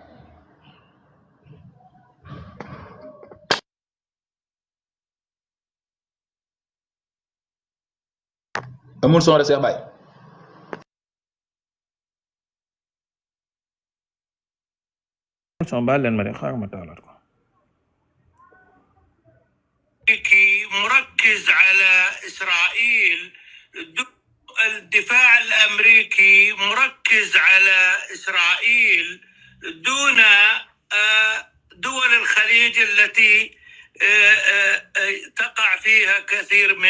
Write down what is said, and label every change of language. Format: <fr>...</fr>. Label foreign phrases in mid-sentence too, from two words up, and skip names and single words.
<wo>amul son de Cheikh Baye. son baal leen ma de xaaral ma taalaat ko.</wo> <ar>مركز على إسرائيل الدفاع الأمريكي مركز على إسرائيل دون دول الخليج التي تقع فيها كثير من</ar>